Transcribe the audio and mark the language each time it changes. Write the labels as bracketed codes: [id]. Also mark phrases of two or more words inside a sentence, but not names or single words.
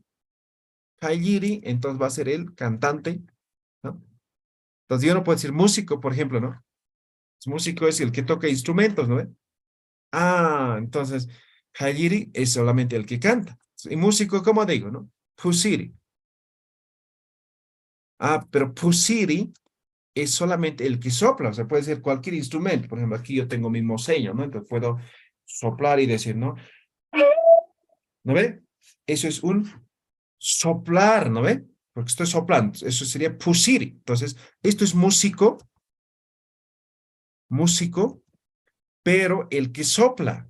[es] Jailiri, entonces va a ser el cantante, ¿no? Entonces yo no puedo decir músico, por ejemplo, ¿no? Músico es el que toca instrumentos, ¿no ve? Ah, entonces, jailiri es solamente el que canta. Y músico, ¿cómo digo, no? Pusiri. Ah, pero pusiri es solamente el que sopla, o sea, puede ser cualquier instrumento. Por ejemplo, aquí yo tengo mi moseño, ¿no? Entonces puedo soplar y decir, ¿no? ¿No ve? Eso es un soplar, ¿no ve? Porque estoy soplando, eso sería pusiri. Entonces, esto es músico, pero el que sopla.